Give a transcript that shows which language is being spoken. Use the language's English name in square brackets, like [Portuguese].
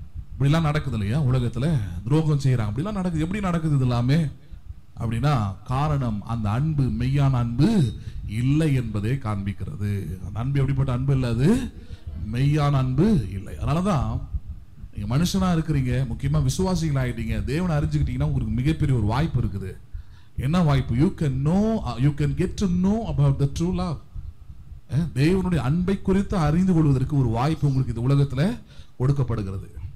[Tamil] இப்படிலாம் நடக்குது இல்லையா உலகத்துல, துரோகம் செய்யறாங்க, இப்படிலாம் நடக்குது. எப்படி நடக்குது இது எல்லாமே அப்படின்னா, காரணம் அந்த அன்பு மெய்யான அன்பு இல்லை என்பதே காண்பிக்கிறது. அந்த அன்பு எப்படிப்பட்ட அன்பு இல்லை, அது மெய்யான அன்பு இல்லை. அதனாலதான் நீங்க மனுஷனா இருக்கிறீங்க, முக்கியமா விசுவாசிகள் ஆயிட்டீங்க, தேவனை அறிஞ்சுக்கிட்டீங்கன்னா உங்களுக்கு மிகப்பெரிய ஒரு வாய்ப்பு இருக்குது. என்ன வாய்ப்பு? [English] you can get to know about the true love. [Tamil] தேவனுடைய அன்பை குறித்து அறிந்து கொள்வதற்கு ஒரு வாய்ப்பு உங்களுக்கு இந்த உலகத்துல கொடுக்கப்படுகிறது.